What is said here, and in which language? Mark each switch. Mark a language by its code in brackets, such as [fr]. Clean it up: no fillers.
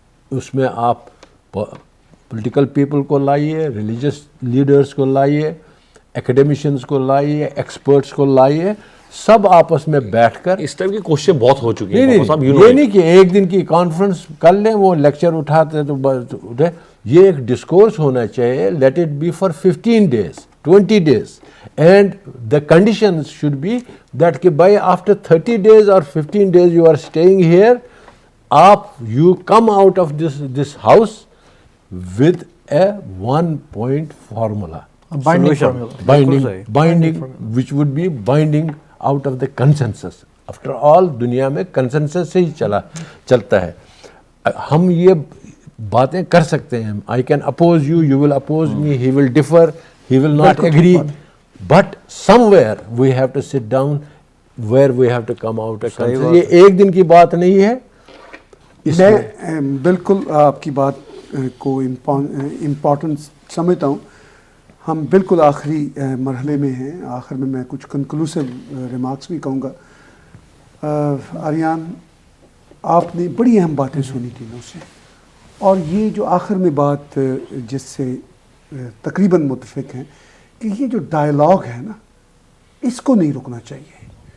[ur] اس میں آپ political people کو لائیے, ریلیجس لیڈرز کو لائیے, ایکڈیمیشنز کو لائیے, ایکسپرٹس کو لائیے, سب آپس میں بیٹھ کر. اس طرح کی کوششیں بہت ہو چکی ہیں. یہ نہیں کہ ایک دن کی کانفرنس کر لیں, وہ لیکچر اٹھاتے تو اٹھے. یہ ایک ڈسکورس ہونا چاہیے. [en] Let it be for 15 days, 20 days, and the conditions should be that کہ by after 30 days or 15 days you are staying here, you come out of this house with a 1-point formula. Binding, which would be binding out of the consensus. After all, [ur] دنیا میں consensus سے ہی چلتا ہے. ہم یہ باتیں کر سکتے ہیں. [en] I can oppose you, you will oppose me, he will differ, he will not agree, but somewhere we have to sit down where we have to come out a consensus. [ur] یہ ایک دن کی بات نہیں ہے. میں بالکل آپ کی بات کو امپورٹنس سمجھتا ہوں. ہم بالکل آخری مرحلے میں ہیں. آخر میں کچھ کنکلوسیو ریمارکس بھی کہوں گا. آریان, آپ نے بڑی اہم باتیں سنی تینوں سے, اور یہ جو آخر میں بات جس سے تقریباً متفق ہیں کہ یہ جو ڈائلاگ ہے نا, اس کو نہیں رکنا چاہیے.